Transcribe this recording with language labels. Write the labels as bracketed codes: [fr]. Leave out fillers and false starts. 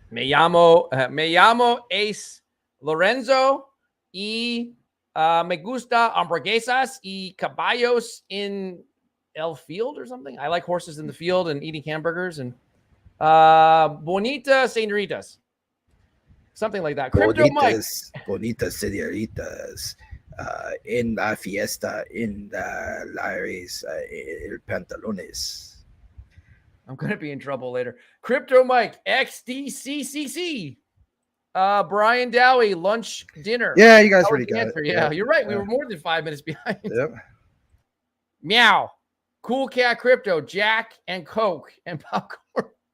[es] Me llamo Ace Lorenzo y me gusta hamburguesas y caballos in el [en] field or something. I like horses in the field and eating hamburgers and [es] bonita senoritas. [en] Something like that. Crypto Mike. [es] Bonitas senoritas. En la fiesta, en la lares, el pantalones. [en] I'm going to be in trouble later. Crypto Mike, XDCCC. Brian Dowie, lunch, dinner. Yeah, you guys already got it. Yeah, you're right. We were more than 5 minutes behind. Yep. Meow. Cool Cat Crypto, Jack and Coke and popcorn.